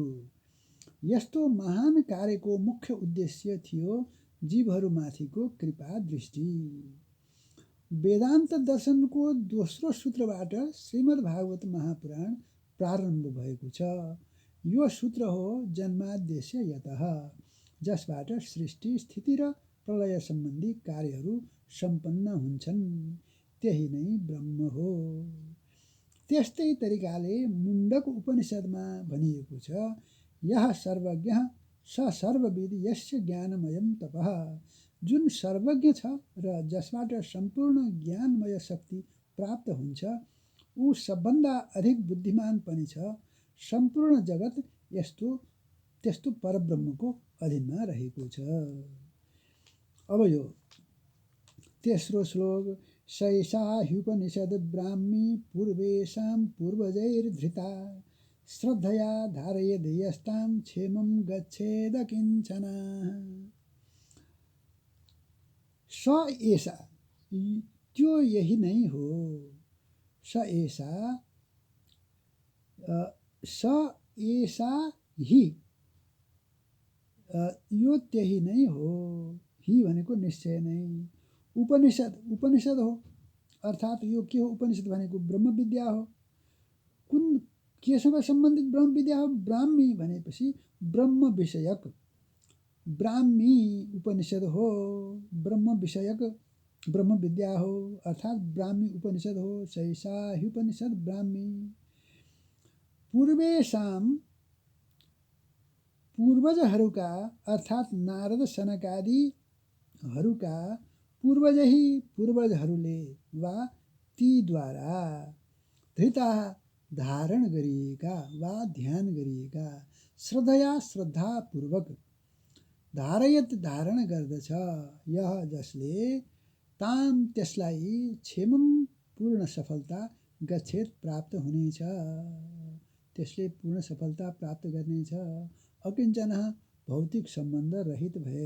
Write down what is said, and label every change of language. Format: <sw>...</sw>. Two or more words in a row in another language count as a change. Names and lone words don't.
<ne>यस्तो महान कार्यको मुख्य उद्देश्य थियो जीवहरूमाथिको कृपा दृष्टि। वेदान्त दर्शनको दोस्रो सूत्रबाट श्रीमद् भागवत महापुराण प्रारम्भ भएको छ। यो सूत्र हो</ne> <sa>जन्माद्यस्य यतः,</sa> <ne>जसबाट सृष्टि, स्थिति र प्रलय सम्बन्धी कार्यहरू सम्पन्न हुन्छन्। त्यही नै ब्रह्म हो। त्यस्तै तरिकाले मुण्डक उपनिषदमा भनिएको छ,</ne> <sa>यः सर्वज्ञः स सर्वविद यस्य ज्ञानमयं तपः।</sa> <ne>जुन सर्वज्ञ छ र जसबाट सम्पूर्ण ज्ञानमय शक्ति प्राप्त हुन्छ, ऊ सबभन्दा अधिक बुद्धिमान पनि छ। सम्पूर्ण जगत त्यस्तो परब्रह्मको अधीनमा रहेको छ। अब यो तेस्रो श्लोक,</ne> <sa>सैषा ह्युपनिषद ब्राह्मी पूर्वेषां पूर्वजैर्धृता श्रद्धया धारयेद् यस्तां क्षेमं गच्छेद किञ्चन। स एषा,</sa> <ne>त्यो यही नै हो।</ne> <sa>स एषा हि,</sa> <ne>यो त्यही नै हो। हि भनेको निश्चय नै। उपनिषद हो, अर्थात् यो के हो? उपनिषद भनेको ब्रह्म विद्या हो। कुन केसँग सम्बन्धित ब्रह्म विद्या हो? ब्राह्मी भनेपछि ब्रह्म विषयक ब्राह्मी उपनिषद हो। ब्रह्म विषयक ब्रह्म विद्या हो, अर्थात् ब्राह्मी उपनिषद हो।</ne> <sa>सैषा ह्युपनिषद ब्राह्मी पूर्वेषां,</sa> <ne>पूर्वजहरूका अर्थात् नारद सनकादिहरूका पूर्वजहरूले वा तीद्वारा धृता धारण गरिएका वा ध्यान गरिएका, श्रद्धया श्रद्धापूर्वक, धारयत धारण गर्दछ, यह जसले ताम त्यसलाई, क्षेमम पूर्ण सफलता, गच्छेत प्राप्त हुनेछ, त्यसले पूर्ण सफलता प्राप्त गर्नेछ, अकिञ्चन भौतिक सम्बन्ध रहित भएर।</ne>